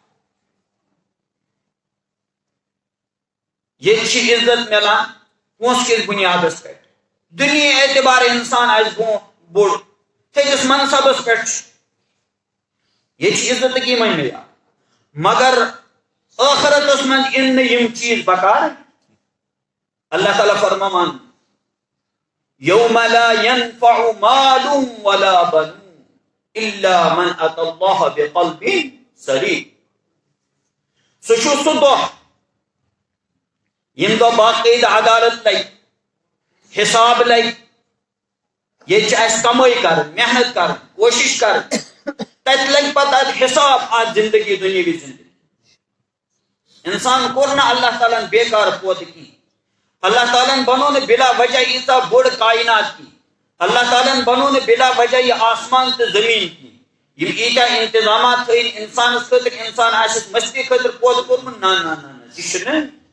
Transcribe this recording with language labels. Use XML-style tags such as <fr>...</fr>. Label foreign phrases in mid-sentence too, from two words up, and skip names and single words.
<ks>ییٚتہِ چھِ عزت مِلان پونٛسہٕ کِس بُنیادس پٮ۪ٹھ دُنیاہی اعتبار اِنسان آسہِ برونٛٹھ بوٚڑ تھٔکِس منصبس پٮ۪ٹھ چھُ ییٚتہِ چھِ عزتٕکۍ یِمے معیار مگر ٲخرتس منٛز یِن نہٕ یِم چیٖز بکار اللہ تعالیٰ فرماوان</ks> <ar>یوم لا ينفع مال ولا بنون الا من اتى الله بقلب سلیم</ar> <ks>سُہ چھُ سُہ دۄہ ییٚمہِ دۄہ باقٲعدٕ عدالت لگہِ حساب لگہِ ییٚتہِ چھِ اَسہِ کمٲے کرٕنۍ محنت کرٕنۍ کوٗشش کرٕنۍ تتہِ لگہِ پتہٕ اتھ حساب اتھ زندگی دُنیاوی زندگی انسان کوٚر نہٕ اللہ تعالیٰ ہن بیکار پٲدٕ کینٛہہ اللہ تعالیٰ ہن بنو نہٕ بلا وجہ ییٖژاہ بٔڑ کائنات کینٛہہ اللہ تعالیٰ ہن بنو نہٕ بلا وجہ یہِ آسمان تہٕ زٔمیٖن کینٛہہ یِم ییٖتیاہ انتظامات تھٲیِن انسانس خٲطرٕ انسان آسٮ۪س مستی خٲطرٕ پٲدٕ کوٚرمُت نہ نہ نہ تہِ چھُنہٕ</ks>